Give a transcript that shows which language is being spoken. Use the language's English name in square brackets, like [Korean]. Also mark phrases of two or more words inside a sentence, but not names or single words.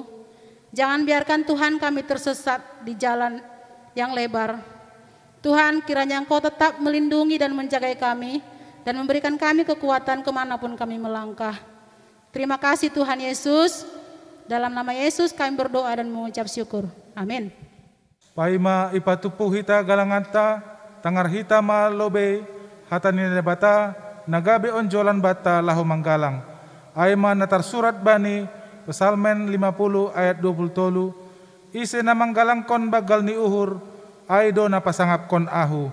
[Indonesian] Jangan biarkan Tuhan kami tersesat di jalan yang lebar. Tuhan, kiranya Engkau tetap melindungi dan menjaga kami dan memberikan kami kekuatan kemanapun kami melangkah. Terima kasih Tuhan Yesus. Dalam nama Yesus kami berdoa dan mengucap syukur. Amin. [Batak Simalungun] Paima ipatupu hita galanganta, tangar hita ma lobe, hatanine bata, nagabe onjolan bata lahu manggalang. Aima natar surat bani, Psalmen 50 ayat 20, ise na manggalang kon bagal ni uhur, aido na pasangap kon ahu.